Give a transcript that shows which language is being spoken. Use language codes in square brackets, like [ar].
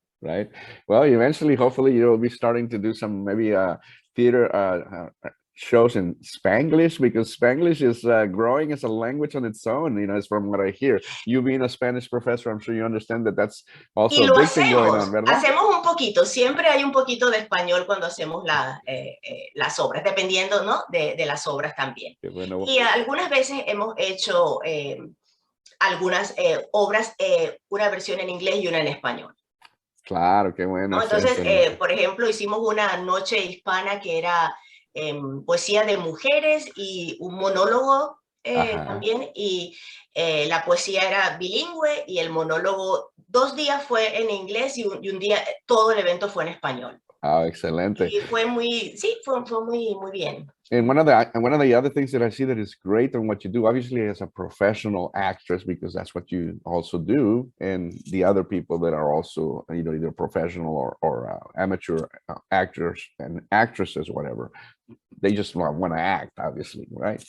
[en] Right. Well, eventually, hopefully, you'll be starting to do some maybe theater shows in Spanglish, because Spanglish is growing as a language on its own. You know, it's from what I hear. You being a Spanish professor, I'm sure you understand that that's also a big thing going on, [es] ¿verdad? Hacemos un poquito, siempre hay un poquito de español cuando hacemos las obras, dependiendo, ¿no? de las obras también. Bueno. Y algunas veces hemos hecho algunas obras, una versión en inglés y una en español. Claro, qué bueno. ¿No? Entonces, por ejemplo, hicimos una noche hispana que era poesía de mujeres y un monólogo también, y la poesía era bilingüe y el monólogo 2 días fue en inglés y un día todo el evento fue en español. Ah, excelente. Y fue muy muy bien. [en] And one of the other things that I see that is great on what you do, obviously as a professional actress, because that's what you also do, and the other people that are also, you know, either professional or amateur actors and actresses, whatever, they just want to act, obviously, right?